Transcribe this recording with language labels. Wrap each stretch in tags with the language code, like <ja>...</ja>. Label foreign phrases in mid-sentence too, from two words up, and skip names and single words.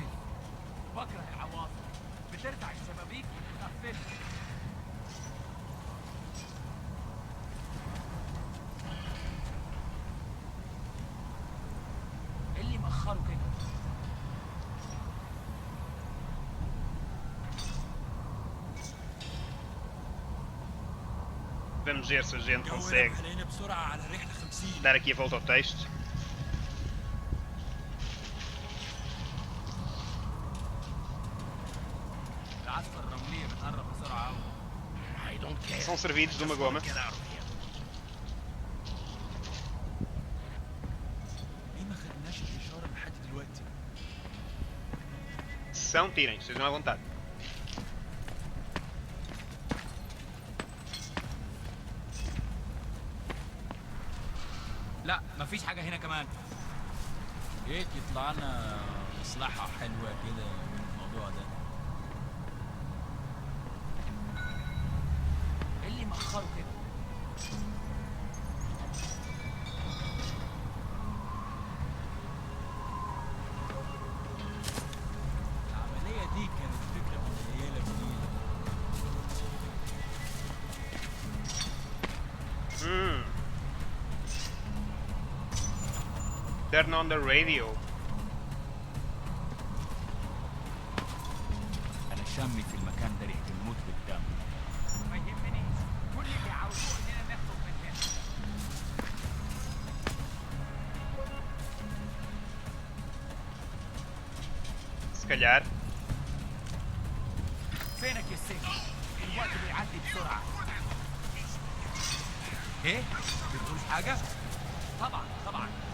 <ar>بكره العواصف. بترفع الشبابيك وتقفلها. ايه اللي مأخره كده؟</ar> <pt>Vamos ver se a gente consegue dar aqui a volta ao texto. São servidos de uma goma. São, tirem, estejam à vontade.</pt> <ar>لا مفيش حاجة هنا كمان. ايه يطلع لنا مصلحة حلوة كده من الموضوع ده. ايه اللي مأخره كده؟ العملية دي كانت فكرة قليلة جديدة.</ar> <en>Turn on the radio.</en> <ar>انا شامي في المكان ده ريحه الموت بالدم. ما يهمنيش، كل اللي عاوزوه اننا نخرج من هنا.</ar> <pt>Se calhar.</pt> <ar>فينك يا سيف؟ الوقت بيعدي بسرعة. ايه؟ بتقول حاجه؟ طبعا طبعا.</ar>